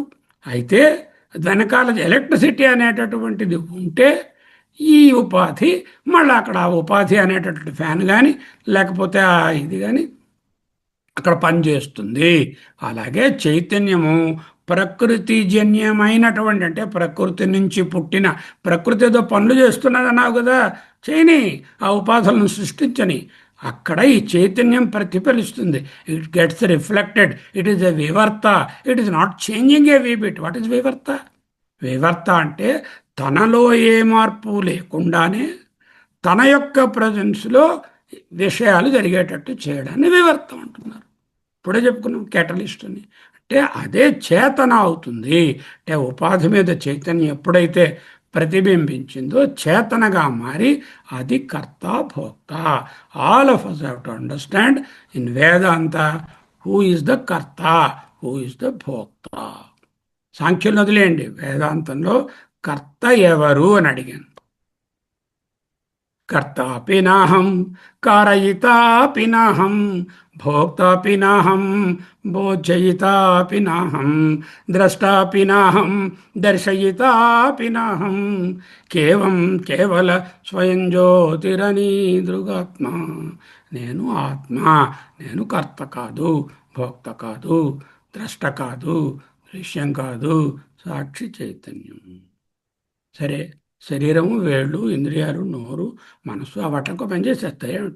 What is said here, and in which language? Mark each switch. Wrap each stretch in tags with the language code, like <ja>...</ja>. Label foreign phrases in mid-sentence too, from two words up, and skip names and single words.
<te>అయితే వెనకాల ఎలక్ట్రిసిటీ అనేటటువంటిది ఉంటే ఈ ఉపాధి మళ్ళీ అక్కడ ఆ ఉపాధి అనేటటువంటి ఫ్యాన్ కానీ లేకపోతే ఆ ఇది కానీ అక్కడ పనిచేస్తుంది. అలాగే చైతన్యము ప్రకృతిజన్యమైనటువంటి, అంటే ప్రకృతి నుంచి పుట్టిన, ప్రకృతి ఏదో పనులు చేస్తున్నది అన్నావు కదా, చేయని, ఆ ఉపాధులను సృష్టించని, అక్కడ ఈ చైతన్యం ప్రతిఫలిస్తుంది.</te> <en>It gets reflected. It is a vivarta. It is not changing a wee bit. What is vivarta?</en> <te>వివర్త అంటే తనలో ఏ మార్పు లేకుండానే తన యొక్క ప్రజెన్స్లో విషయాలు జరిగేటట్టు చేయడాన్ని వివర్తం అంటున్నారు. ఇప్పుడే చెప్పుకున్నాం కేటలిస్ట్ అని. అంటే అదే చేతన అవుతుంది. అంటే ఉపాధి మీద చైతన్యం ఎప్పుడైతే ప్రతిబింబించిందో చేతనగా మారి అది కర్త భోక్త.</te> <en>All of us have to understand in Vedanta who is the karta, who is the bhokta.</en> <te>సాంఖ్యులు వదిలేయండి, వేదాంతంలో కర్త ఎవరు అని అడిగాను.</te> <sa>कर्तापि नाहं कारयितापि नाहं भोक्तापि नाहं बोधयितापि नाहं द्रष्टापि नाहं दर्शयितापि नाहं కేవల స్వయం జ్యోతిరనీదృగాత్మ.</sa> <te>నేను ఆత్మ, నేను కర్త కాదు, భోక్త కాదు, ద్రష్ట కాదు, దృశ్యం కాదు, సాక్షి చైతన్యం. సరే, శరీరము, వేళ్ళు, ఇంద్రియాలు, నోరు, మనసు ఆ వాటికి పనిచేసేస్తాయి ఏమిటి?</te>